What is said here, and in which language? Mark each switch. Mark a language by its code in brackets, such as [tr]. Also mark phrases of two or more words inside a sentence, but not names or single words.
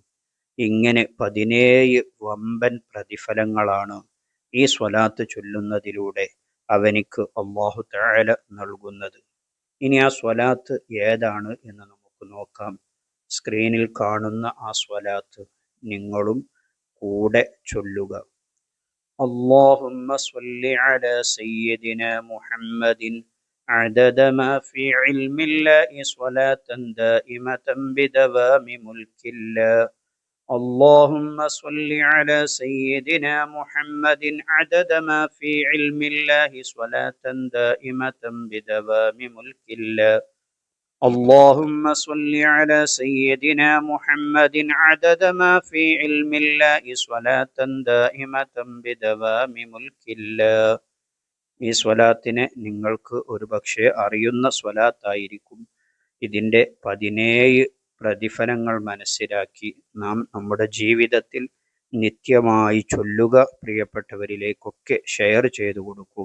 [ml] ഇങ്ങനെ 17 വമ്പൻ പ്രതിഫലങ്ങളാണ് ഈ സ്വലാത്ത് ചൊല്ലുന്നതിലൂടെ അവനിക്ക് അല്ലാഹു തആല നൽകുന്നത്. ഇനി ആ സ്വലാത്ത് ഏതാണ് എന്ന് നമുക്ക് നോക്കാം. സ്ക്രീനിൽ കാണുന്ന ആ സ്വലാത്ത് നിങ്ങളും കൂടെ ചൊല്ലുക. [ar] اللهم صل على سيدنا محمد عدد ما في علم الله صلاة دائمة بدوام ملك الله. اللهم صل على سيدنا محمد عدد ما في علم الله صلاة دائمة بدوام ملك الله. اللهم صل على سيدنا محمد عدد ما في علم الله صلاة دائمة بدوام ملك الله. [ml] ഈ സ്വലാത്തിനെ നിങ്ങൾക്ക് ഒരു പക്ഷേ അറിയുന്ന സ്വലാത്തായിരിക്കും. ഇതിൻ്റെ 17 പ്രതിഫലങ്ങൾ മനസ്സിലാക്കി നാം നമ്മുടെ ജീവിതത്തിൽ നിത്യമായി ചൊല്ലുക. പ്രിയപ്പെട്ടവരിലേക്കൊക്കെ ഷെയർ ചെയ്തു കൊടുക്കുക.